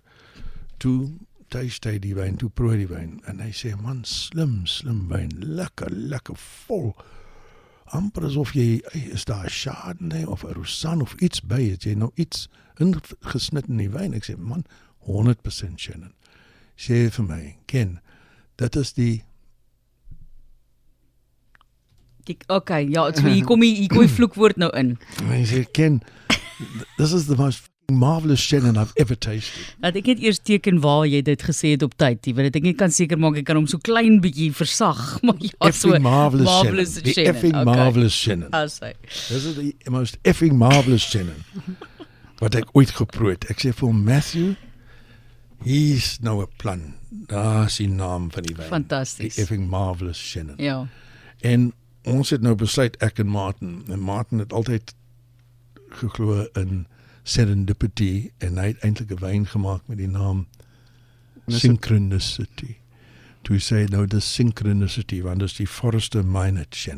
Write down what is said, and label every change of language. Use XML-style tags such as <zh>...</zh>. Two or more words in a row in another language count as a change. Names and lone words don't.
<af>Toe taste hy die wyn, toe proe die wyn, en hy sê, man, slim wyn, lekker vol, amper asof jy, is daar 'n Chardonnay of 'n Roussanne of iets by, het jy nou iets ingesnit in die wyn? Ek sê, man, 100% Shannon. Sê vir my, Ken, dit is die... Okay, ja, so hier kom die vloekwoord nou in. Hy sê, Ken,</af> <en>this is the most marvelous Shannon I've ever tasted.</en> <af>Dat ek net eers teken waar jy dit gesê het op tyd, want ek net kan seker maak ek kan hom so klein bietjie versag, maar ja, so</af> <en>Effing marvelous Shannon. Shannon. The effing marvelous Shannon.</en> <af>As hy.</af> <en>This is the most effing marvelous Shannon</en> <af>wat ek ooit geproe het. Ek sê vir Matthew, hier's nou 'n plan. Daar is die naam van die wyn. Fantasties.</af> <en>The effing marvelous Shannon.</en> <af>Ja. En ons het nou besluit, ek en Martin het altyd geglo in serendipity en hy het eintlik 'n wyn gemaak met die naam Synchronicity. Toe sê nou dis synchronicity, want dis die Forrester Minot Shannon.</af>